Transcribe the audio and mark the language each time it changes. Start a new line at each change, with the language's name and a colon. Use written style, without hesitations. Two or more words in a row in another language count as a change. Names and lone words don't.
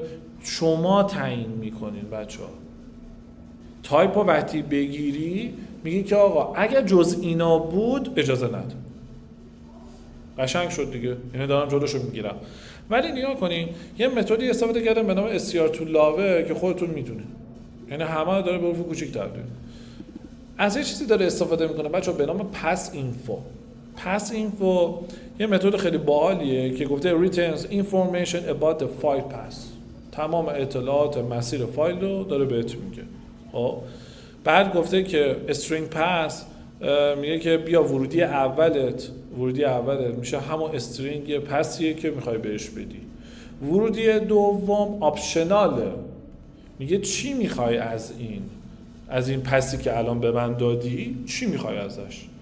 Persian: شما تعیین میکنین بچه‌ها. تایپ رو وقتی بگیری میگی که آقا اگر جز اینا بود اجازه نده. قشنگ شد دیگه، یعنی دارم جلوشو میگیرم. ولی نگاه کنین یه متدی استفاده کردم به نام STR to love که خودتون میدونید، یعنی همه داره به حروف کوچیک تبدیل. از یه چیزی داره استفاده میکنه بچه‌ها به نام pass info. یه متد خیلی باحالیه که گفته
English: returns information about the file path.
Persian: تمام اطلاعات مسیر فایل رو داره بهت میگه. خب بعد گفته که string pass میگه که بیا ورودی اولت میشه همون استرینگ پسیه که میخوای بهش بدی. ورودی دوم آپشناله، میگه چی میخوای از این پسی که الان به من دادی، چی میخوای ازش.